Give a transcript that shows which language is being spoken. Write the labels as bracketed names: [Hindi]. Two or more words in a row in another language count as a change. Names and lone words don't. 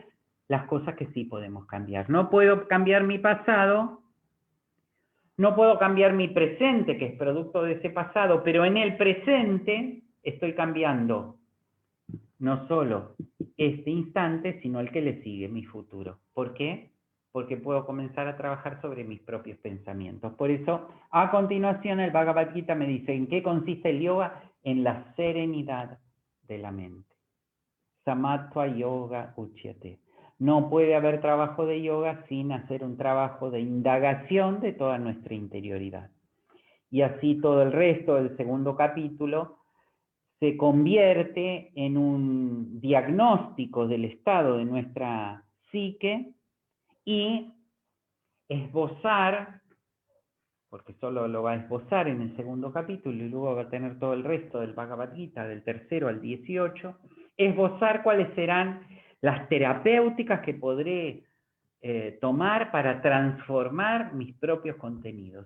[Spanish] Las cosas que sí podemos cambiar. No puedo cambiar mi pasado, no puedo cambiar mi presente, que es producto de ese pasado, pero en el presente estoy cambiando no solo este instante, sino el que le sigue, mi futuro. ¿Por qué? Porque puedo comenzar a trabajar sobre mis propios pensamientos. Por eso, a continuación, el Bhagavad Gita me dice, ¿en qué consiste el yoga? En la serenidad de la mente. [Sanskrit] समत्वं योग उच्यते. [Spanish] no puede haber trabajo de yoga sin hacer un trabajo de indagación de toda nuestra interioridad. Y así todo el resto del segundo capítulo se convierte en un diagnóstico del estado de nuestra psique y esbozar, porque solo lo va a esbozar en el segundo capítulo y luego va a tener todo el resto del Bhagavad Gita, del 3 al 18, esbozar cuáles serán las terapéuticas que podré tomar para transformar mis propios contenidos.